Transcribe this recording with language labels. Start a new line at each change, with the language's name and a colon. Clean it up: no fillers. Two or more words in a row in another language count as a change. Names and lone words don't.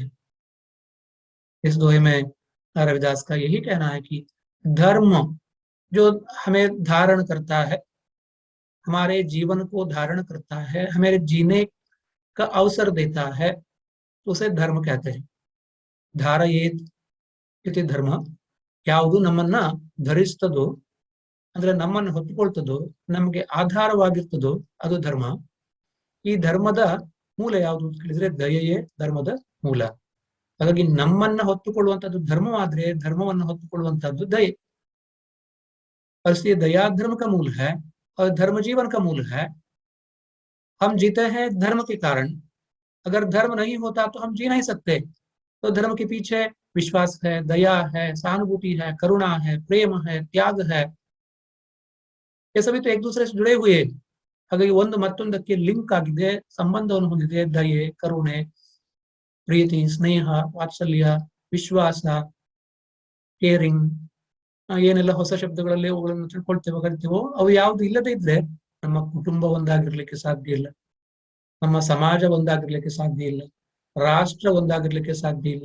Hindi: इस दोहे में रविदास का यही कहना है कि धर्म जो हमें धारण करता है, हमारे जीवन को धारण करता है, हमें जीने का अवसर देता है, तो उसे धर्म कहते हैं.
Sanskrit: धारयेत इति धर्म.
Kannada: ಯಾವುದು ನಮ್ಮನ್ನ ಧರಿಸ್ತದೋ, ಅಂದ್ರೆ ನಮ್ಮನ್ನು ಹೊತ್ತುಕೊಳ್ತದೋ, ನಮಗೆ ಆಧಾರವಾಗಿರ್ತದೋ ಅದು ಧರ್ಮ. ಈ ಧರ್ಮದ ಮೂಲ ಯಾವುದು ಅಂತ ಕೇಳಿದ್ರೆ ದಯೆಯೇ ಧರ್ಮದ ಮೂಲ. ಹಾಗಾಗಿ ನಮ್ಮನ್ನ ಹೊತ್ತುಕೊಳ್ಳುವಂತದ್ದು ಧರ್ಮವಾದ್ರೆ ಧರ್ಮವನ್ನು ಹೊತ್ತುಕೊಳ್ಳುವಂತದ್ದು ದಯೆ.
Hindi: और इसलिए दया धर्म का मूल है और धर्म जीवन का मूल है. हम जीते हैं धर्म के कारण. अगर धर्म नहीं होता तो हम जी नहीं सकते. तो धर्म के पीछे विश्वास है, दया है, सहानुभूति है, करुणा है, प्रेम है, त्याग है. ये सभी तो एक दूसरे से जुड़े हुए.
Kannada: ಹಾಗಾಗಿ ಒಂದು ಮತ್ತೊಂದಕ್ಕೆ ಲಿಂಕ್ ಆಗಿದೆ, ಸಂಬಂಧವನ್ನು ಹೊಂದಿದೆ. ದಯೆ, ಕರುಣೆ, ಪ್ರೀತಿ, ಸ್ನೇಹ, ವಾತ್ಸಲ್ಯ, ವಿಶ್ವಾಸ, ಕೇರಿಂಗ್, ಏನೆಲ್ಲ ಹೊಸ ಶಬ್ದಗಳಲ್ಲಿ ಅವುಗಳನ್ನು ತಿಳ್ಕೊಳ್ತೇವೋ ಕರಿತೇವೋ, ಅವು ಯಾವ್ದು ಇಲ್ಲದೆ ಇದ್ರೆ ನಮ್ಮ ಕುಟುಂಬ ಒಂದಾಗಿರ್ಲಿಕ್ಕೆ ಸಾಧ್ಯ ಇಲ್ಲ, ನಮ್ಮ ಸಮಾಜ ಒಂದಾಗಿರ್ಲಿಕ್ಕೆ ಸಾಧ್ಯ ಇಲ್ಲ, ರಾಷ್ಟ್ರ ಒಂದಾಗಿರ್ಲಿಕ್ಕೆ ಸಾಧ್ಯ ಇಲ್ಲ.